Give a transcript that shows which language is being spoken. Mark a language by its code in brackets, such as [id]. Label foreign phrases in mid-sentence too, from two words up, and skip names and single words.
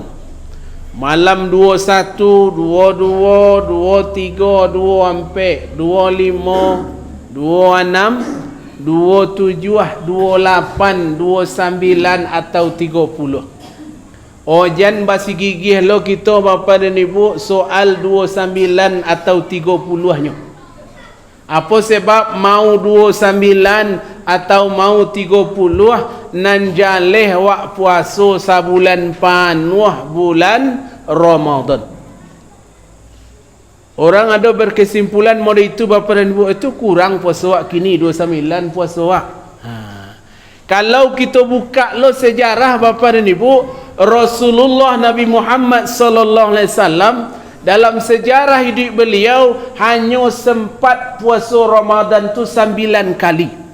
[id] Malam 21, 22, 23, 24, 25, 26, 27, 28, 29 atau 30. [min] Ojan basi gigih lo kita bapa dan ibu soal 29 atau 30-nya. Apa sebab mau 29 atau mau 30 nan jaleh wak puasa sabulan panuh bulan Ramadan. Orang ada berkesimpulan model itu bapa dan ibu, itu kurang puasa wak kini 29 puasa wak. [id] Kalau kita buka lo sejarah bapa dan ibu, Rasulullah Nabi Muhammad [ar] صلى الله عليه وسلم [id] dalam sejarah hidup beliau hanya sempat puasa Ramadan tu 9 kali.